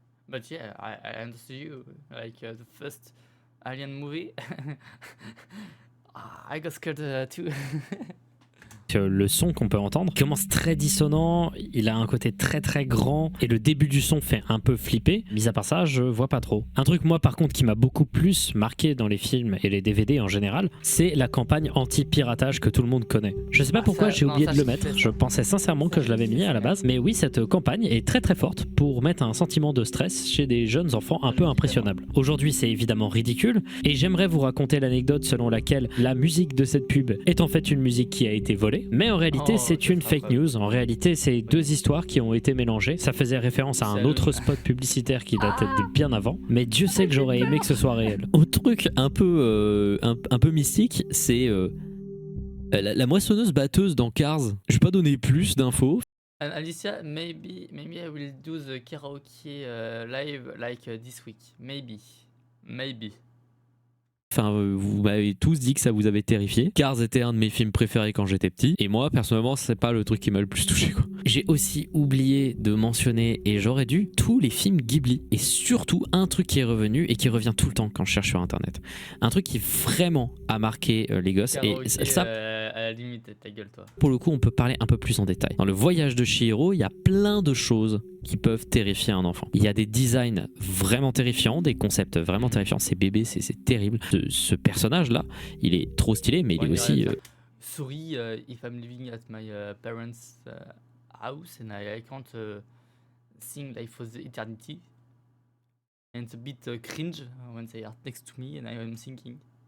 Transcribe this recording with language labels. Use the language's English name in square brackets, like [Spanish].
[English] But yeah, I understand you. Like the first Alien movie, I got scared too. [French] Le son qu'on peut entendre commence très dissonant, il a un côté très très grand et le début du son fait un peu flipper. Mis à part ça, je vois pas trop. Un truc moi par contre qui m'a beaucoup plus marqué dans les films et les DVD en général, c'est la campagne anti-piratage que tout le monde connaît. Je sais pas pourquoi j'ai oublié de le mettre, je pensais sincèrement que je l'avais mis à la base, mais oui, cette campagne est très très forte pour mettre un sentiment de stress chez des jeunes enfants un peu impressionnables. Aujourd'hui c'est évidemment ridicule et j'aimerais vous raconter l'anecdote selon laquelle la musique de cette pub est en fait une musique qui a été volée. Mais en réalité, c'est une fake news. En réalité, c'est deux histoires qui ont été mélangées. Ça faisait référence à un autre spot publicitaire qui datait de bien avant. Mais Dieu sait que j'aurais aimé que ce soit réel. Autre truc un peu mystique, c'est la moissonneuse batteuse dans Cars. Je vais pas donner plus d'infos. [English] Alicia, maybe I will do the karaoke live like this week. Maybe. [French] Enfin, vous m'avez tous dit que ça vous avait terrifié. Cars était un de mes films préférés quand j'étais petit. Et moi, personnellement, c'est pas le truc qui m'a le plus touché, quoi. J'ai aussi oublié de mentionner, et j'aurais dû, tous les films Ghibli. Et surtout, un truc qui est revenu et qui revient tout le temps quand je cherche sur Internet. Un truc qui vraiment a marqué les gosses. [English] Karaoke, [French] Et ça, à la limite, ta gueule, toi. pour le coup, on peut parler un peu plus en détail. Dans le voyage de Chihiro, il y a plein de choses qui peuvent terrifier un enfant. Il y a des designs vraiment terrifiants, des concepts vraiment terrifiants. Ces bébés, c'est terrible. Ce personnage-là, il est trop stylé, mais il est aussi... [English] Sorry, if I'm living at my parents' house and I can't sing like for the eternity. And it's a bit cringe when they are next to me and I am singing.